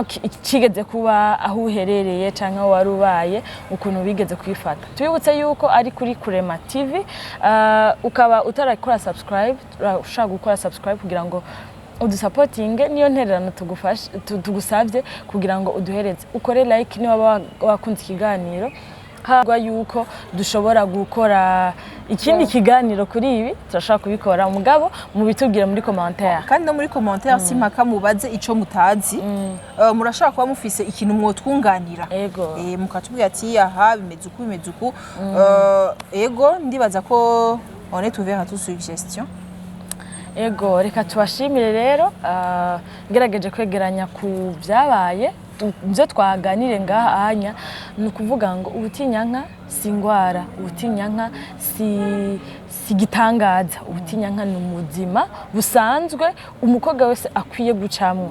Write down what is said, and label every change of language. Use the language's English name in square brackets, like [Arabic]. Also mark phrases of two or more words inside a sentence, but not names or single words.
[Rundi] kigeze kuba aho uherereye canke aho warubaye ukuntu bigeze kwifata tubibutse yuko ari kuri Kurema TV ukaba utarakora subscribe ushaka gukora subscribe kugira ngo udusupportinge niyo ntererano tugusavye kugira ngo uduhereze ukore like niba wakunze ikiganiro hagwa yuko dushobora gukora ikindi kiganiro kuri ibi turashaka kubikora umugabo mu bitubwira muri commentaire kandi no muri commentaire simpaka mubaze ico mutazi murashaka kuba mufise ikintu mwotwunganira mukatubwira ati aha bimeze uku ego ndibaza ko [French] on est ouvert à toute suggestion. [Rundi] Ego reka tubashimire rero ngerageje kwegeranya ku byabaye byo twaganire ngaha anya nukuvuga ngo ubutinyanka si ngwara ubutinyanka si gitangaza ubutinyanka ni umuzima busanzwe umukobwa wese akwiye gucamwo